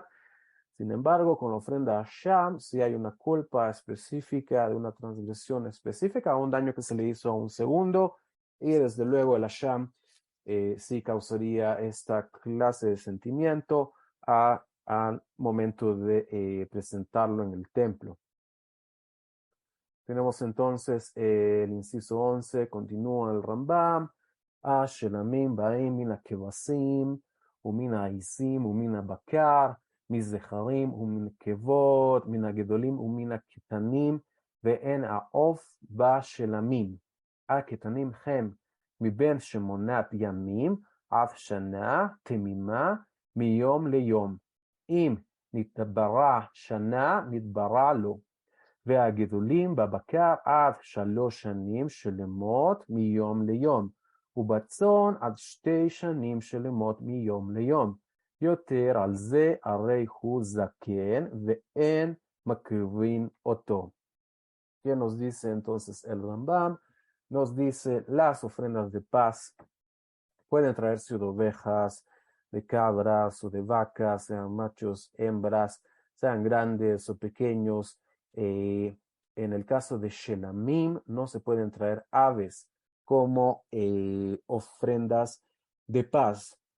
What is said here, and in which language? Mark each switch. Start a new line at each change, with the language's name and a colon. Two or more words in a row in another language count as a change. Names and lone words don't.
Spanish: Sin embargo, con la ofrenda Hashem, si hay una culpa específica de una transgresión específica, un daño que se le hizo a un segundo, y desde luego el Hashem sí causaría esta clase de sentimiento al momento de presentarlo en el templo. Tenemos entonces el inciso 11, continúa el Rambam,
Hebrew: שלמים באים מן הכבשים, ומן העזים, ומן הבקר, מזכרים ומן כבוד, מן הגדולים ומן הקטנים, ואין העוף בשלמים. הקטנים הם מבין 8 ימים עד שנה תמימה מיום ליום. אם נתברא שנה, נתברא לו. והגדולים בבקר עד 3 שנים שלמות מיום ליום, ובצאן עד 2 שנים שלמות מיום ליום. יותר על זה הרי הוא זקן ואין מקריבין אותו.
Spanish: ¿Qué nos dice entonces el Rambam? Nos dice las ofrendas de paz pueden traerse de ovejas, de cabras o de vacas, sean machos, hembras, sean grandes o pequeños. En el caso de Shelamim no se pueden traer aves como ofrendas de paz.